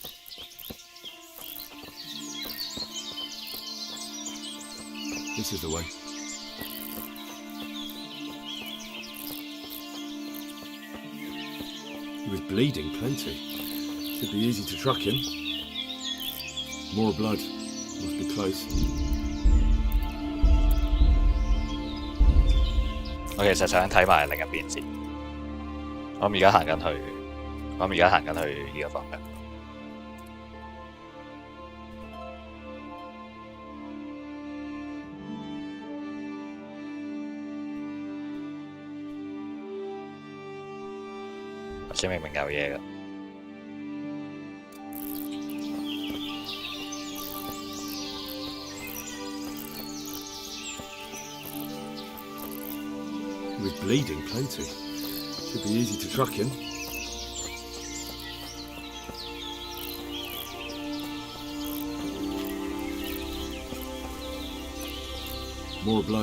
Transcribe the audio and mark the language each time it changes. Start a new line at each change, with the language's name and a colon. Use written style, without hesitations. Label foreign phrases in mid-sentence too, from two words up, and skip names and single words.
English: This is the way. He was bleeding plenty. Should be easy to track him. More blood. Must be close.
Cantonese: 我其實想睇埋另一邊先。我而家行緊去呢個方向。頭先明明有嘢㗎。
English: With bleeding plenty. Should be easy to track him. More blood.